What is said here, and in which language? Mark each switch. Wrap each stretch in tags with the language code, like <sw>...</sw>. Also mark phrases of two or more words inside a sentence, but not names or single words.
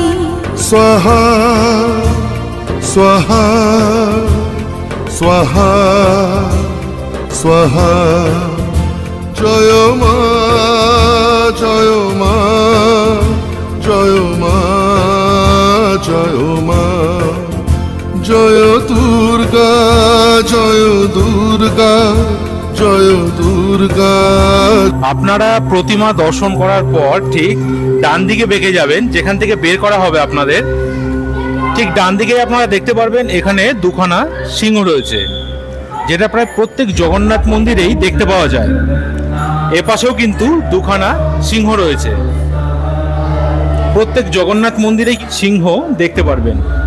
<sa>स्वाहा स्वाहा स्वाहा स्वाहा जय मा जय मा जय मा जय मा जय दुर्गा जय दुर्गा जय दुर्गा।</sa> <bn>আপনারা প্রতিমা দর্শন করার পর ঠিক ডান দিকে বেঁকে যাবেন, যেখান থেকে বের করা হবে আপনাদের ঠিক ডান দিকে আপনারা দেখতে পারবেন এখানে দুখানা সিংহ রয়েছে, যেটা প্রায় প্রত্যেক জগন্নাথ মন্দিরেই দেখতে পাওয়া যায়। এপাশেও কিন্তু দুখানা সিংহ রয়েছে, প্রত্যেক জগন্নাথ মন্দিরেই সিংহ দেখতে পারবেন।</bn>